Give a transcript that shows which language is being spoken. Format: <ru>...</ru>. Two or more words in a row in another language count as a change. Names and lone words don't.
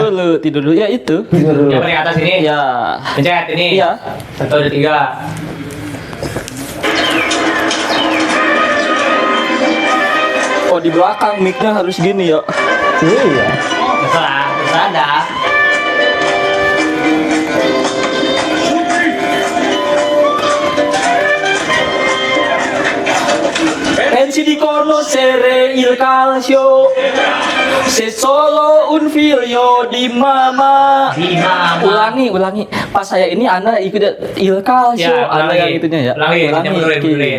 <id>Tidur dulu ya itu. Tidur dulu. Yang paling atas ini. Ya. Pencet ini. Iya. 1, 2, 3. Oh di belakang mic-nya harus gini ya. Iya. Terserah ada.</id> <it>Pensi di conoscere il calcio, se solo un figlio di mama. Di mama.</it> <id>Ulangi. Pas saya ini Anda ikut</id> <it>il calcio,</it> <id>Ya, Anda yang itunya ya. Ulangi. Mundurin.</id>